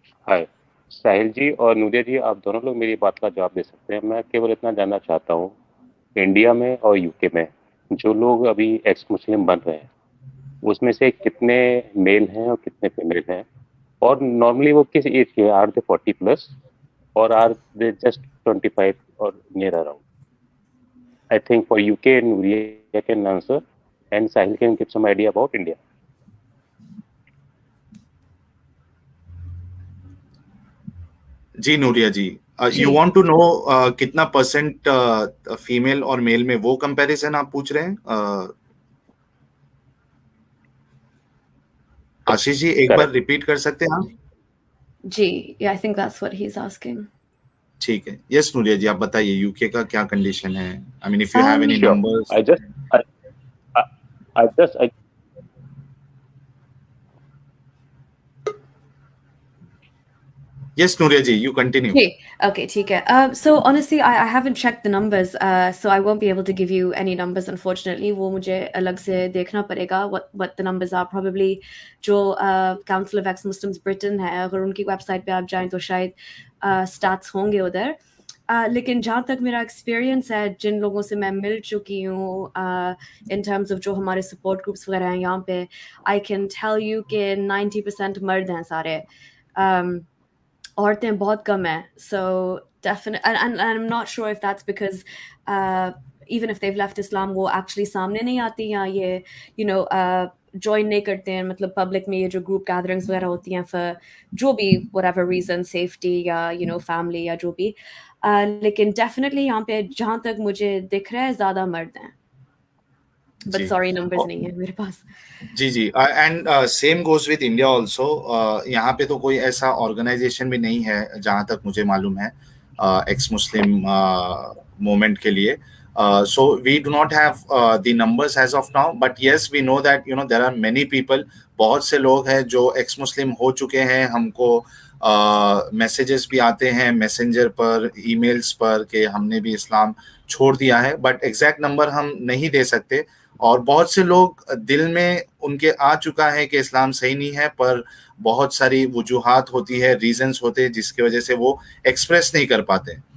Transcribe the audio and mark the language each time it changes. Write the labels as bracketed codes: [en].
[hi] Hi, साहिल जी और नूरिया जी, आप दोनों लोग मेरी बात का जवाब दे सकते हैं. मैं केवल इतना जानना चाहता हूँ, इंडिया में और यूके में जो लोग अभी एक्स मुस्लिम बन रहे हैं उसमें से कितने मेल हैं और कितने फीमेल हैं, और नॉर्मली वो किस एज के, [en] Are they 40+ or are they just 25 or near around? I think for UK, Nuriyah can answer, and Sahil can give some idea about India. [hi] Ji Nooria ji, you want to know कितना percent female और mail में, वो comparison आप पूछ रहे हैं? आशीष जी एक बार रिपीट कर सकते हैं आप? [en] जी, I think that's what he is asking. [hi] ठीक है, यस नूरिया जी, आप बताइए यूके का क्या कंडीशन है? [en] I mean if you have any numbers. I Yes, Nuriyah ji, you continue. [hi] Okay, ठीक है. [en] So honestly, I haven't checked the numbers, so I won't be able to give you any numbers, unfortunately. [hi] वो मुझे अलग से देखना पड़ेगा [en] what the numbers are. [hi] Probably जो Council of Ex-Muslims Britain है, अगर उनकी वेबसाइट पे आप जाएं तो शायद stats होंगे उधर. लेकिन जहाँ तक मेरा एक्सपीरियंस है, जिन लोगों से मैं मिल चुकी हूँ in terms of जो हमारे support groups वगैरह हैं यहाँ पे, [en] I can tell you [hi] कि 90% मर्द हैं सारे. औरतें बहुत कम है. [en] So definitely, and I'm not sure if that's because even if they've left Islam, [hi] वो actually सामने नहीं आती, या ये join नहीं करते हैं, मतलब public में ये जो group gatherings वगैरह होती हैं for जो भी whatever reason, safety या family या जो भी. लेकिन definitely यहाँ पे जहाँ तक मुझे दिख रहा है ज़्यादा मर्द हैं. [en] But sorry, [hi] numbers नहीं है मेरे पास. जी जी, [en] And same goes with India also. [hi] यहाँ पे तो कोई ऐसा ऑर्गेनाइजेशन भी नहीं है जहाँ तक मुझे मालूम है एक्स मुस्लिम मूवमेंट के लिए. [en] So we do not have the numbers as of now, but yes, we know that there are many people. [hi] बहुत से लोग हैं जो एक्स मुस्लिम हो चुके हैं. हमको मैसेजेस भी आते हैं मैसेंजर पर, ईमेल्स पर कि हमने भी इस्लाम छोड़ दिया है, [en] but exact number [hi] हम नहीं दे सकते. और बहुत से लोग दिल में उनके आ चुका है कि इस्लाम सही नहीं है, पर बहुत सारी वजूहात होती है, रीजंस होते हैं जिसकी वजह से वो एक्सप्रेस नहीं कर पाते.